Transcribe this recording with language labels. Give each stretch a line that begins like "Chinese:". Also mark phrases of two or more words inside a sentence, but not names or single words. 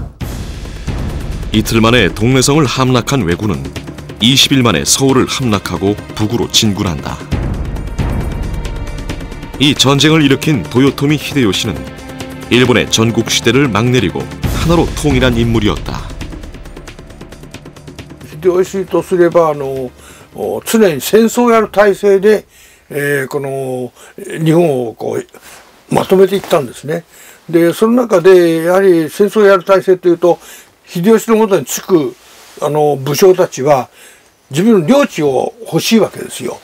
Korean: 이틀 만에 동래성을 함락한 왜군은 20일 만에 서울을 함락하고 북으로 진군한다. 이 전쟁을 일으킨 도요토미 히데요시는 일본의 전국 시대를 막내리고 하나로 통일한 인물이었다.
Japanese: 秀吉とすれば常に戦争をやる体制で、この日本をこうまとめていったんですね。でその中でやはり戦争をやる体制というと、秀吉のもとにつく武将たちは自分の領地を欲しいわけですよ。